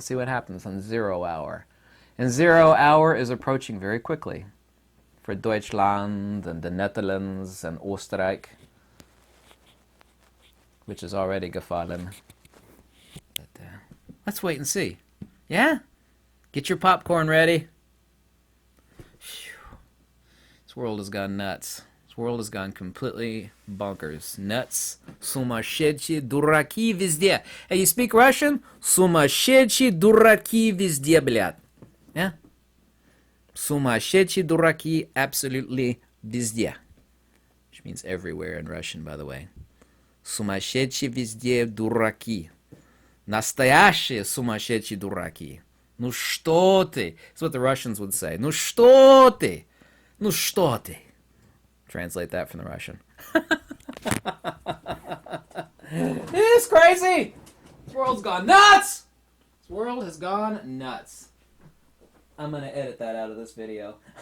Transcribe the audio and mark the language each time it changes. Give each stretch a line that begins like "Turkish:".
English: See what happens on 0 hour. And 0 hour is approaching very quickly for Deutschland and the Netherlands and Österreich, which is already gefallen. But let's wait and see. Yeah? Get your popcorn ready. Whew. This world has gone nuts. This world has gone completely bonkers. Nuts.
Russian: Сумасшедшие дураки везде.
English: Hey, you speak Russian?
Russian: Сумасшедшие дураки везде, блядь.
English: Yeah?
Russian: Сумасшедшие дураки
English: absolutely
Russian: везде.
English: Which means everywhere in Russian, by the way.
Russian: Сумасшедшие везде дураки. Настоящие сумасшедшие дураки. Ну что ты?
English: That's what the Russians would say.
Russian: Ну что ты? Ну что ты?
English: Translate that from the Russian. It's crazy! This world's gone nuts! This world has gone nuts. I'm going to edit that out of this video.